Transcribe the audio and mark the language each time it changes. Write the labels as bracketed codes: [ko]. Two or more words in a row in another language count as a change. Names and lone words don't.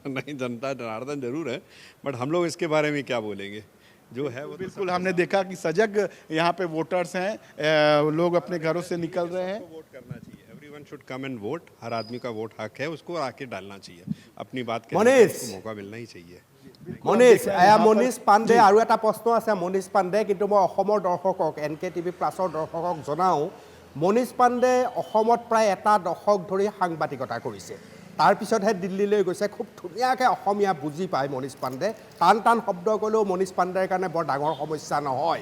[hi] नहीं, जनता जनार्दन जरूर है, बट हम लोग इसके बारे में क्या बोलेंगे? जो है वो तो बिल्कुल हमने देखा कि सजग यहाँ पे वोटर्स हैं, लोग अपने घरों से निकल रहे हैं। वोट करना चाहिए, [en] everyone should come and vote. [hi] हर आदमी का वोट हक है, उसको आके डालना चाहिए, अपनी बात कहने का मनीष। उसको मौका मिलना ही चाहिए। [as] মনীষ মনীষ পাণ্ডে আৰু এটা প্ৰশ্ন আছে মনীষ পাণ্ডে, কিন্তু মই অসমৰ দৰ্শকক NKTV প্লাছৰ দৰ্শকক জনাওঁ, মনীষ পাণ্ডে অসমত প্ৰায় এটা দশক ধৰি সাংবাদিকতা কৰিছে, তাৰপিছতহে দিল্লীলৈ গৈছে। খুব ধুনীয়াকৈ অসমীয়া বুজি পায় মনীষ পাণ্ডে, টান টান শব্দ ক'লেও মনীষ পাণ্ডেৰ কাৰণে বৰ ডাঙৰ সমস্যা নহয়।